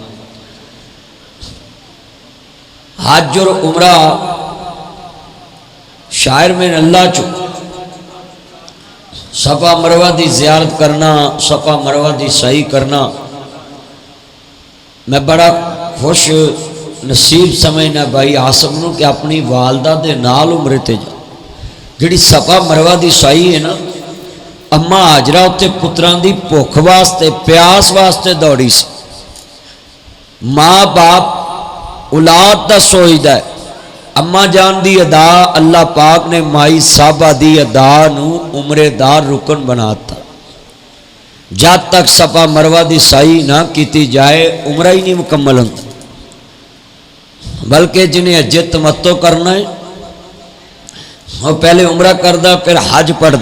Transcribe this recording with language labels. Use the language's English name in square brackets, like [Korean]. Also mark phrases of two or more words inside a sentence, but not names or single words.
[Punjabi] حج اور عمرہ شاعر میں اللہ چو صفا مروہ دی زیارت کرنا، صفا مروہ دی سعی کرنا میں بڑا خوش نصیب سمجھنا بھائی آصف نو کہ اپنی والدہ دے نال عمرے تے جا. جڑی صفا مروہ دی سعی ہے نا، اما حاجرہ اتے پتران دی بھوک واسطے پیاس واسطے دوڑی سی. ماں باپ اولاد دا سوچدا ہے، اما جان دی ادا اللہ پاک نے مائی صاحبہ دی ادا نو عمرے دار رکن بناتا. [Urdu] جب تک صفا مروہ دی سعی نہ کیتی جائے عمرہ ہی نہیں مکمل ہوتا. بلکہ جنہیں حج تمتع کرنا ہے وہ پہلے عمرہ کردہ پھر حج پڑھدا.